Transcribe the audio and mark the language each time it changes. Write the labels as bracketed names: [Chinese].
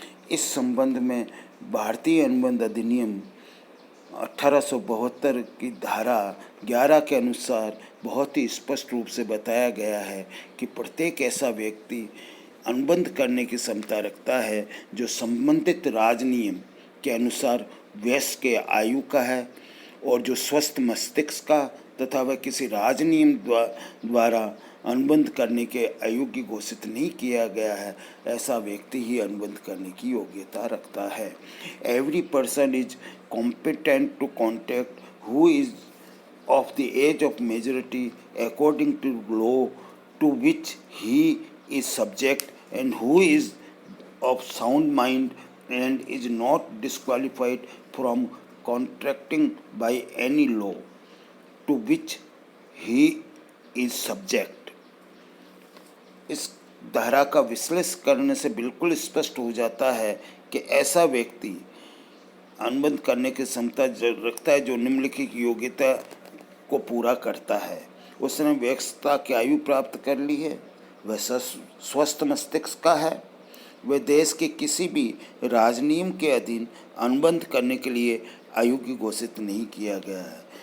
[Hindi] इस संबंध में भारतीय अनुबंध अधिनियम 1872 की धारा 11 के अनुसार बहुत ही स्पष्ट रूप से बताया गया है कि प्रत्येक ऐसा व्यक्ति अनुबंध करने की क्षमता रखता है जो संबंधित राजनियम के अनुसार वयस्क के आयु का है और जो स्वस्थ मस्तिष्क का तथा वह किसी राजनियम द्वारा अनुबंध करने के अयोग्य घोषित नहीं किया गया है, ऐसा व्यक्ति ही अनुबंध करने की योग्यता रखता है। [English] Every person is competent to contact who is of the age of majority according to law to which he is subject and who is of sound mind and is not disqualified from contracting by any law to which he is subject। [Hindi] इस धारा का विश्लेषण करने से बिल्कुल स्पष्ट हो जाता है कि ऐसा व्यक्ति अनुबंध करने की क्षमता रखता है जो निम्नलिखित योग्यता को पूरा करता है। उसने वयस्कता की आयु प्राप्त कर ली है, वह स्वस्थ मस्तिष्क का है, वह देश के किसी भी राजनियम के अधीन अनुबंध करने के लिए अयोग्य घोषित नहीं किया गया है।